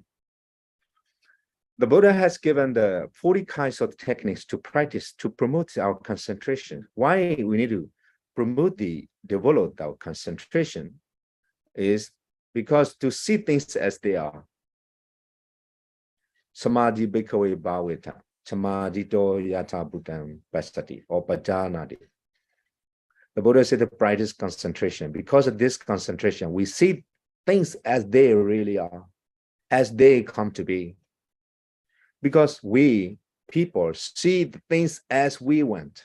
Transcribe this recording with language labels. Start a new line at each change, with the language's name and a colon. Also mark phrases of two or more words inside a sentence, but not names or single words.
English: The Buddha has given the 40 kinds of techniques to practice to promote our concentration. Why we need to develop our concentration is because to see things as they are.
Pali: Samadhi bhikkhave bhavita, samadhito yatha bhutam pasati, or pajanati.
English: The Buddha said to practice concentration. Because of this concentration, we see things as they really are, as they come to be. Because we, people, see the things as we want.